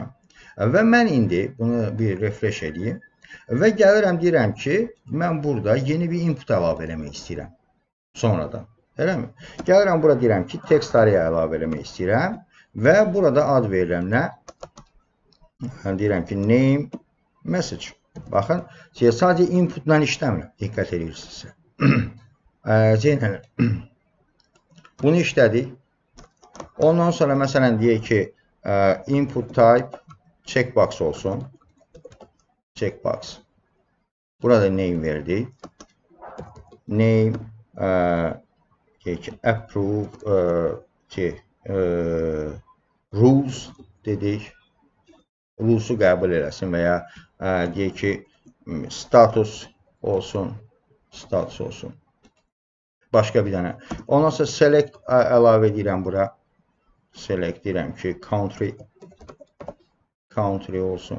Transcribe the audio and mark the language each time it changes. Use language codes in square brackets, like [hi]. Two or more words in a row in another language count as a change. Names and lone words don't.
[az] Və mən indi bunu bir refresh edeyim. Və gəlirəm, deyirəm ki, mən burada yeni bir input əlavə eləmək istəyirəm. Sonradan. Eləmi? Gəlirəm, burada deyirəm ki, text araya əlavə eləmək istəyirəm. Və burada ad verirəm nə? Deyirəm ki, [en] name, message. [az] Baxın, sadəcə inputla işləmirəm. Diqqət edirsinizsə. Bunu işlədik. Ondan sonra, məsələn, deyək ki, [en] input type checkbox [az] olsun. Checkbox. Burada name verdik. [en] Name approve rules dedik. [az] Rules'u qəbul eləsin və ya deyək ki, status olsun. Status olsun. Başqa bir dənə. Ondan sonra select əlavə edirəm bura. Select deyirəm ki, country olsun.